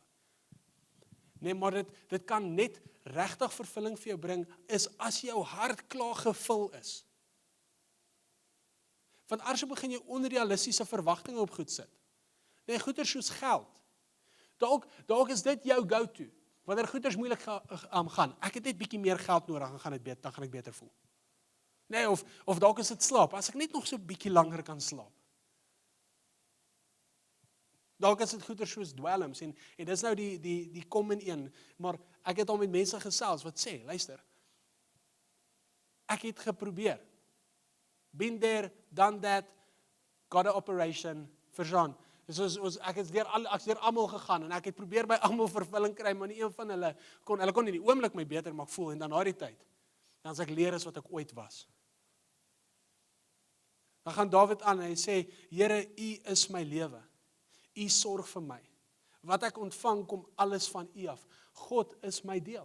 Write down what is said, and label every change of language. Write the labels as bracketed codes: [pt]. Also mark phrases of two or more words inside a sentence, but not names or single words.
[af] Nee, maar dit kan net regtig vervulling vir jou bring, is as jou hart klaar gevul is. Want anders begin jy onrealistiese verwagtinge op goed sit. Nee, goeders soos geld. Dalk is dit jou go-to. Wanneer goeders moeilik gaan, ek het net bietjie meer geld nodig, dan gaan ek beter voel. Nee, of dalk is dit slaap, as ek net nog so bietjie langer kan slaap. Dalk is dit goeders soos dwelms, en dis nou die common een, maar ek het al met mense gesels wat sê, luister, ek het geprobeer, [en] been there, done that, got an operation, [af] verstaan. Ek het deur almal gegaan, en ek het probeer by almal vervulling kry, maar nie een van hulle kon in die oomblik my beter maak voel, en dan na die tyd, dan as ek leer is wat ek ooit was. Dan gaan Dawid aan, en hy sê, Here, U is my lewe, U sorg vir my, wat ek ontvang kom alles van U af, God is my deel.